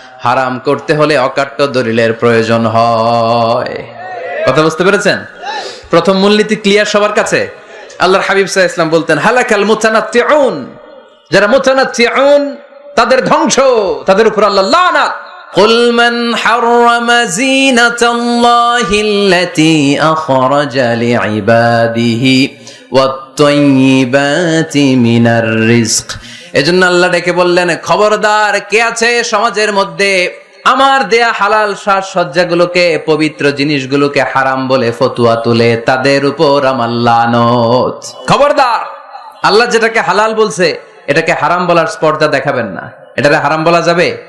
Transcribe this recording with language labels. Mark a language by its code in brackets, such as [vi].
[bn] হারাম করতে হলে অকাট্য দলিলের প্রয়োজন হয়। কথা বুঝতে পেরেছেন? প্রথম মূলনীতি ক্লিয়ার সবার কাছে? আল্লাহর হাবিব সাল্লাল্লাহু আলাইহি ওয়াসাল্লাম বলতেন [ar] হালাকাল মুতানাত্তিউন, [bn] যারা মুতানাত্তিউন তাদের ধ্বংস, তাদের উপর আল্লাহ লানাত। [ar] قل من حرم زينة الله التي أخرج لعباده والطيبات من الرزق। [bn] এজন্য আল্লাহ ডেকে বললেন খবরদার, কে আছে সমাজের মধ্যে আমার দেয়া হালাল সাজসজ্জাগুলোকে, পবিত্র জিনিসগুলোকে হারাম বলে ফতোয়া তুলে, তাদের উপর আমার লানত। খবরদার, আল্লাহ যেটাকে হালাল বলছে এটাকে হারাম বলার স্পর্ধা দেখাবেন না। এটাকে হারাম বলা যাবে?